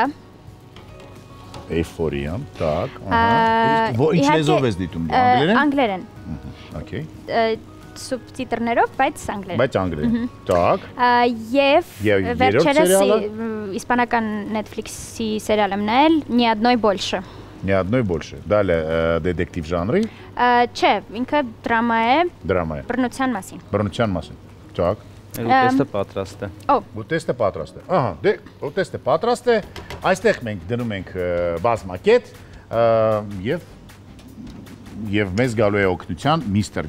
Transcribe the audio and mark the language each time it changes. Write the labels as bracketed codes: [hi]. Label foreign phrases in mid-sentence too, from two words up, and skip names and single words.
[hy] Euphoria, так, ահա։ Ինչ լեզվով ես դիտում, անգլերեն։ Անգլերեն։ Okay։ Սուբտիտրներով, բայց անգլերեն։ Բայց անգլերեն։ Так։ Եվ վերջերս իսպանական Netflix-ի սերիալ եմ նայել Ни одной больше։ Ни одной больше։ Դալը դետեկտիվ ժանրի։ Չէ, ինքը դրամա է։ Դրամա է։ Բռնության մասին։ Բռնության մասին։ Так։ Ուտեստը պատրաստ է։ Ուտեստը պատրաստ է։ Ահա, դե ուտեստը պատրաստ է։ Այստեղ մենք դնում ենք բազմակետ եւ մեզ գալու է օգնության Mr.